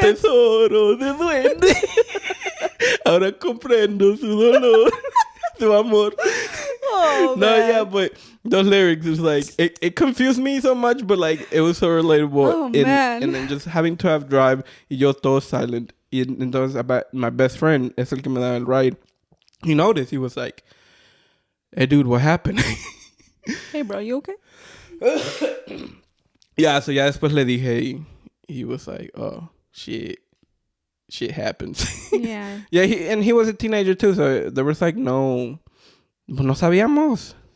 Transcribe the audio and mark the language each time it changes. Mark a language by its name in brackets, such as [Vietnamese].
[Spanish] tesoro de duende. Ahora comprendo su dolor, su amor. [English] Oh, no, man. yeah, but those lyrics is like, it confused me so much, but like, it was so relatable. Oh, man. And then just having to have drive, [Spanish] y yo todo [English] silent. [Spanish] Y entonces, [English] my best friend, [Spanish] es el que me daba el ride. [English] He noticed. He was like, hey, dude, what happened? Hey, bro, you okay? Yeah, so [Spanish] ya después le dije, y [English] he was like, oh, shit happens. Yeah. Yeah, he was a teenager too, so there was like [Spanish] no sabíamos.